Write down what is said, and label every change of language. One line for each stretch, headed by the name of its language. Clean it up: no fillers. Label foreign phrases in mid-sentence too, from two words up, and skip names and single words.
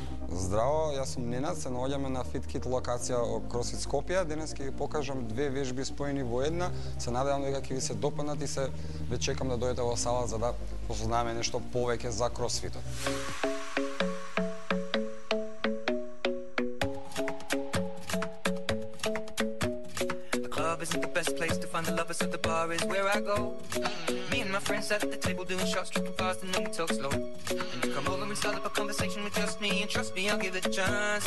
Macedonian: Здраво, јас сум Ненад, се наоѓаме на FitKit локација CrossFit Скопје. Денес ќе ви покажам две вежби споени во една. Се надевам дека ќе ви се допаднат и се ве чекам да дојдете во сала за да познаеме нешто повеќе за кросфитот.
English: Isn't the best place to find the lovers, so the bar is where I go. Me and my friends sat at the table doing shots, tripping fast, and then we talk slow. And you come over and start up a conversation with just me, and trust me, I'll give it a chance.